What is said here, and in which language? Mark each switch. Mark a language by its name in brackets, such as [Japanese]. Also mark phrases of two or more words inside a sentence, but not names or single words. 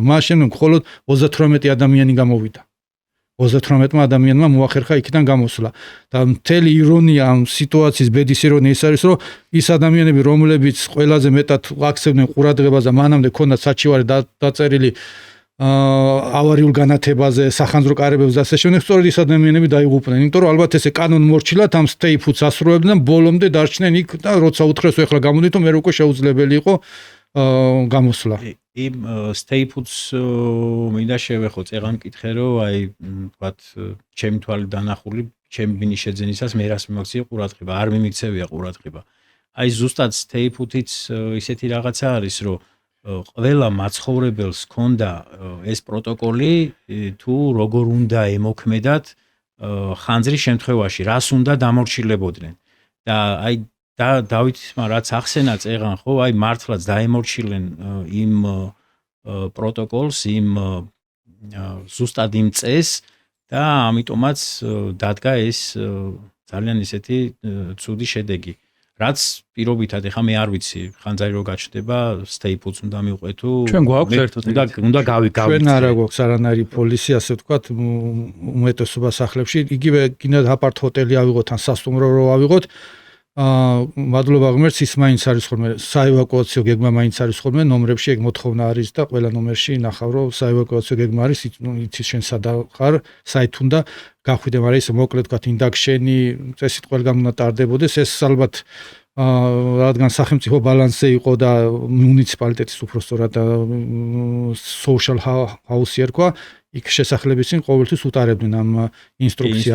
[Georgian] მას შემდეგ მხოლოდ 38 ადამიანი გამოვიდა. 38 ადამიანმა მოახერხა იქიდან გამოსვლა და მთელი ირონია ამ სიტუაციის ბედის ირონია ის არის რომ ის ადამიანები რომლებიც ყველაზე მეტად აქცევდნენ ყურადღებას და მანამდე ქონდათ საჩივარი დაწერილი ავარიულ განათებაზე სახანძრო კარებებზე და ასე შემდეგ სწორედ ის ადამიანები დაიღუპნენ იმიტომ რომ ალბათ ესე კანონმორჩილად ამ სტეიპუთს ასრულებდნენ ბოლომდე დარჩნენ იქ და როცა უთხრეს ეხლა გამოდით რომ მე უკვე შეუძლებელი იყო გამოსვლა. იმ [English] stay puts [Georgian] მინდა შევეხო წეღან მკითხე რომ აი ვთქვათ ჩემი თვალით დანახული ჩემი ბინის შეძენისას მე რას მიმოქცია ყურადღება არ მიმიქცევია ყურადღება აი ზუსტად [English] stay put- [Georgian] იც ისეთი რაღაცა არის რომ ყველა მაცხოვრებელს ქონდა ეს პროტოკოლი თუ როგორ უნდა ემოქმედათ ხანძრის შემთხვევაში რას უნდა დამორჩილებოდნენ და აი და დავითმა რაც ახსენა წეღან ხო აი მართლაც დაემორჩილენ იმ პროტოკოლს იმ ზუსტად იმ წესს და ამიტომაც დადგა ეს ძალიან ისეთი ცუდი შედეგი რაც პირობითად ეხა მე არ ვიცი ხანძარი რო გაჩნდება [English] stay puts [Georgian] უნდა მივყვე თუ ჩვენ გვაქვს ერთად უნდა ჩვენ არა გვაქვს არანაირი პოლისი ასე ვთქვათ უმეტესობა სახლებში იგივე კიდე აპარტ ჰოტელი ავიღოთ ან სასტუმრო რო ავიღოთ მადლობა ღმერთს ის მაინც არის ხოლმე საევაკუაციო გეგმა მაინც არის ხოლმე ნომრებში ეგ მოთხოვნა არის და ყველა ნომერში ნახავ რომ საევაკუაციო გეგმა არის იცის შენ სადა ხარ საით უნდა გახვიდე მაგრამ ეს მოკლედ ვთქვათ ინდაქშენი წესით ყველგან უნდა ტარდებოდეს ეს ალბათ რადგან სახელმწიფო ბალანსზე იყო და მუნიციპალიტეტის უпростоრად [English] social house [Georgian] ერქვა იქ შესახლების წინ ყოველთვის უტარებდნენ ამ ინსტრუქციას.